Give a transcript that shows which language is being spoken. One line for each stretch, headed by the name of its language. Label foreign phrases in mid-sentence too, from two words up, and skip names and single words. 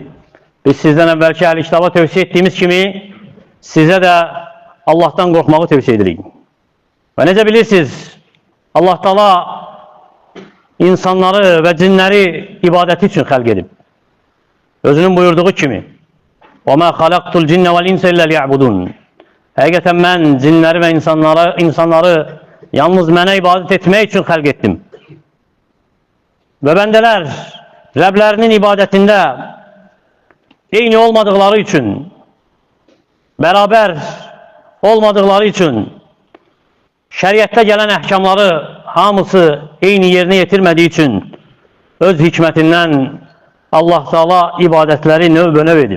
Azerbaijani: Biz sizdən əvvəlki əhl-i kitaba tövsiyə etdiyimiz kimi, sizə də Allah'tan qorxmağı tövsiyə edirik. Və necə bilirsiniz, Allah Taala insanları və cinləri ibadəti üçün xəlq edib. Özünün buyurduğu kimi,
Arabic: وَمَا خَلَقْتُ الْجِنَّ وَالْاِنْسَ إِلَّا لِيَعْبُدُونَ.
Azerbaijani: Həqiqətən mən cinləri və insanları yalnız mənə ibadət etmək üçün xəlq etdim. Və bəndələr Rəblərinin ibadətində eyni olmadıkları üçün, bərabər olmadıkları üçün, şəriətdə gələn əhkamları hamısı eyni yerinə yetirmədiyi üçün, öz hikmətindən Allah Taala ibadətləri növ-bönöv edib.